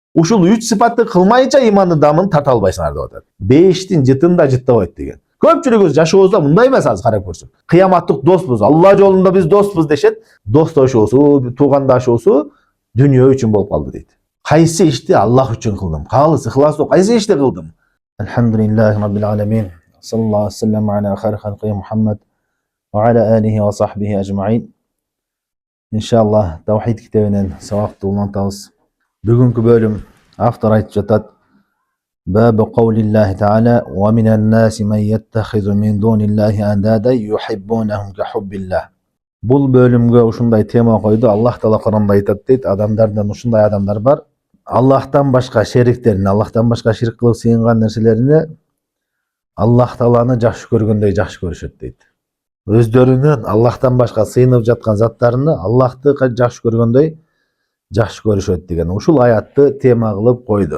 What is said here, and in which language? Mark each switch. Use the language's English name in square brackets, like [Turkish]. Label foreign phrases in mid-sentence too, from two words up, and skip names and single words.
[Kyrgyz] Ушул 3 сыпатты кылмайынча иманды дамын тарта албайсыңар деп атат. 5тин жытында жыттабайт деген. Көпчүлүгүбүз жашообузда мындай эмес, азыр карап көрсөк. Кыяматтык доспуз, Алла жолунда биз доспуз дешет. Достошуусу, туугандашуусу дүнүйө үчүн болуп калды дейт. Кайсы ишти Аллах үчүн кылдым? Калыс ихластуу кайсы ишти кылдым? [Arabic] الحمد لله رب العالمين. صلى الله عليه وسلم على خير خلقه محمد وعلى آله وصحبه أجمعين. [Kyrgyz] Иншаллах Тавхид китебинен сабакты улантабыз. Бүгүнкү бөлүм автор айтып жатат: [Arabic] باب قول الله تعالى ومن الناس من يتخذ من دون الله أندادا يحبونهم كحب الله. [Kyrgyz] Бул бөлүмгө ушундай тема койду. Аллах таала Куранда айтат дейт: адамдардан ушундай адамдар бар. Аллахтан башка шериктерин, Аллахтан башка ширк кылып сыйынган нерселеrini Аллах тааланы жакшы көргөндөй жакшы көрүшөт дейт. Өздөрүнүн Аллахтан башка сыйынып жаткан заттарыны Аллахты жакшы көргөндөй жакшы көрүшөт деген ушул аятты тема кылып койду.